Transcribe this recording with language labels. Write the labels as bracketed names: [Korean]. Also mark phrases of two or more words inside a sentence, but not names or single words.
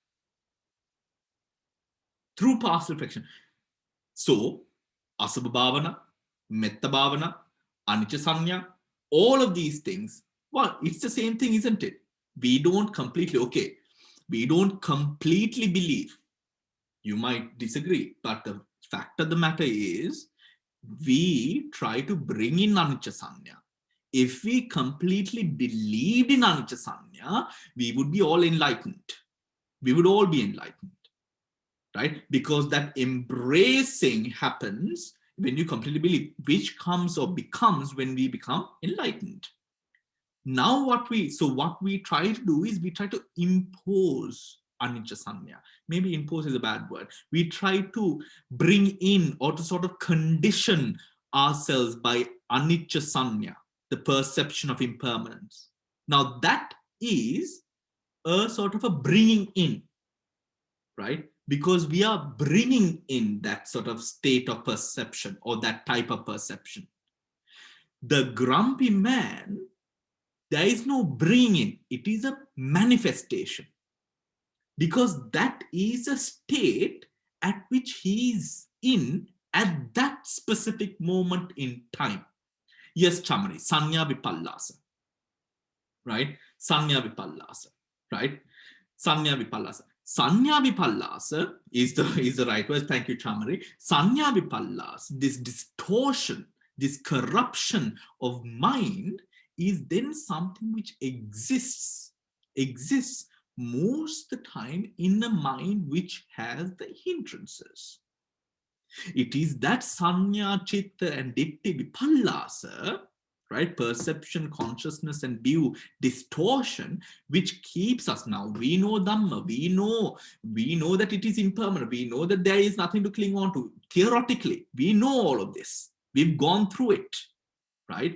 [English] So, [Pali] Asabha Bhavana, Metta Bhavana, Anicca Sanya, [English] all of these things, well, it's the same thing, isn't it? We don't completely, okay, We don't completely believe. You might disagree, but the fact of the matter is, we try to bring in [Pali] anicca sanya. [English] If we completely believed in [Pali] anicca sanya, [English] we would be all enlightened. We would all be enlightened, right? Because that embracing happens when you completely believe, which comes or becomes when we become enlightened. Now what we try to do is we try to impose [Pali] anicca sanya. [English] Maybe impose is a bad word. We try to bring in or to sort of condition ourselves by [Pali] anicca sanya, [English] the perception of impermanence. Now that is a sort of a bringing in, right? Because we are bringing in that sort of state of perception or that type of perception. The grumpy man, there is no bringing, it is a manifestation. Because that is a state at which he is in at that specific moment in time. Yes, [Pali] Chamari, Sanya Vipallasa, right? Sanya Vipallasa, right? Sanya Vipallasa. Sanya Vipallasa [English] is the right word. Thank you, Chamari. [Pali] Sanya Vipallasa, [English] this distortion, this corruption of mind is then something which exists most of the time in a mind which has the hindrances. It is that [Pali] sanya, chitta, [English] and [Pali] ditti vipallasa, [English] right? Perception, consciousness, and view distortion, which keeps us now. We know Dhamma, we know that it is impermanent, we know that there is nothing to cling on to. Theoretically, we know all of this. We've gone through it, right?